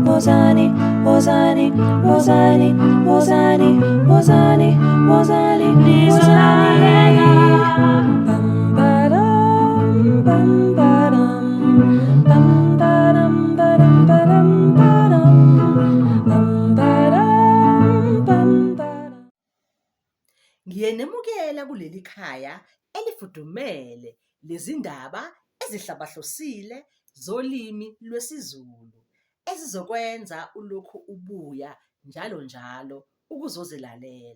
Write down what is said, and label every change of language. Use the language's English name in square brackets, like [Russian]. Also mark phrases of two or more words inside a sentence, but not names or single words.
[Zulu] Wozani, wozani, wozani, wozani, wozani, wozani, wozani. Bum ba-dum, bum ba-dum, bum ba-dum, ba-dum, ba-dum, ba-dum, bum ba-dum, bum ba-dum. Ngiyenemukela kuleli khaya elifudumele lezindaba ezihlabahlosile zolimi lwesiZulu ezizokwenza ulokhu ubuya njalo njalo ukuzozelalela.